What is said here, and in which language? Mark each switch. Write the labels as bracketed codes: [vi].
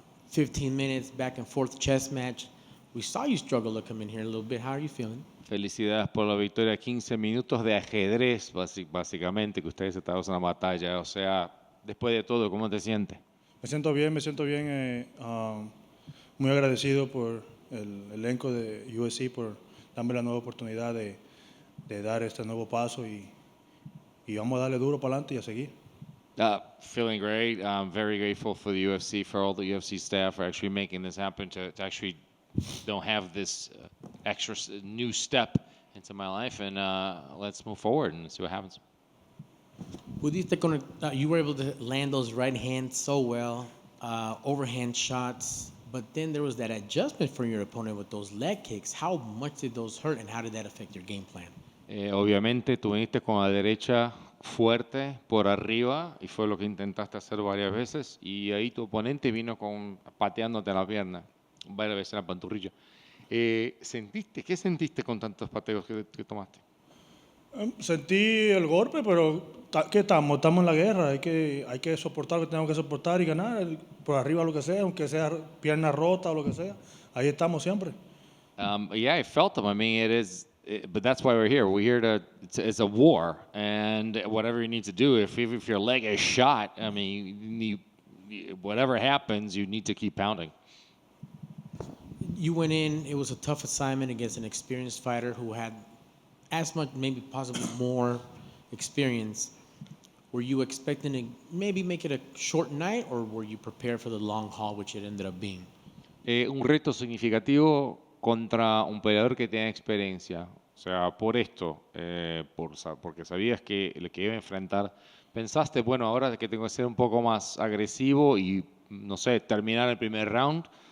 [en] 15 minutes back and forth chess match. We saw you struggle to come in here a little bit. How are you feeling? [es] Felicidades por la victoria. 15 minutos de ajedrez, básicamente, que ustedes estaban en una batalla. O sea, después de todo, ¿cómo te sientes? Me siento bien, muy agradecido por el elenco de UFC por darme la nueva oportunidad de dar este nuevo paso y vamos a darle duro para adelante y a seguir. [en] Feeling great. I'm very grateful for the UFC, for all the UFC staff for actually making this happen, to actually don't have this extra new step into my life. And let's move forward and see what happens. You were able to land those right hands so well, overhand shots, but then there was that adjustment for your opponent with those leg kicks. How much did those hurt and how did that affect your game plan? [es] Obviamente tú viniste con la derecha fuerte por arriba y fue lo que intentaste hacer varias veces y ahí tu oponente vino pateándote la pierna varias veces en la panturrilla. ¿Qué sentiste con tantos pateos que tomaste? Sentí el golpe, pero ¿qué estamos? Estamos en la guerra, hay que soportar lo que tenemos que soportar y ganar, por arriba lo que sea, aunque sea pierna rota o lo que sea, ahí estamos siempre. [en] Yeah, I felt them. I mean, but that's why we're here. We're here it's a war, and whatever you need to do, if your leg is shot, I mean, whatever happens, you need to keep pounding. You went in, it was a tough assignment against an experienced fighter who had as much, maybe possibly more experience. Were you expecting to maybe make it a short night, or were you prepared for the long haul, which it ended up being? [es] Un reto significativo contra un peleador que tiene experiencia. O sea, por esto, porque sabías que lo que iba a enfrentar, pensaste, bueno, ahora que tengo que ser un poco más agresivo y, no sé, terminar el primer round.